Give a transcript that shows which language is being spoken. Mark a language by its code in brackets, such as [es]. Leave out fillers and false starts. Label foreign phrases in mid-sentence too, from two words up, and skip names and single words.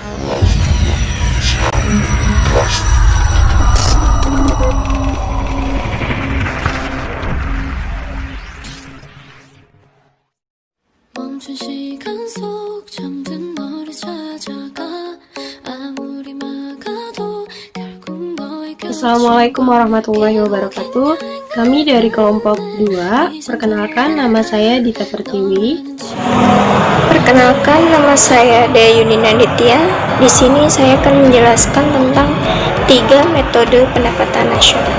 [ko] 멈춘 시간 속 잠든 너를 찾아가 아무리 막아도 결국 너에게 [ar] السلام عليكم ورحمة الله وبركاته. [id] Kami dari kelompok 2. Perkenalkan, nama saya Dita Pertiwi. Perkenalkan, nama saya Dea Yunina Ditya. Di sini saya akan menjelaskan tentang 3 metode pendapatan nasional.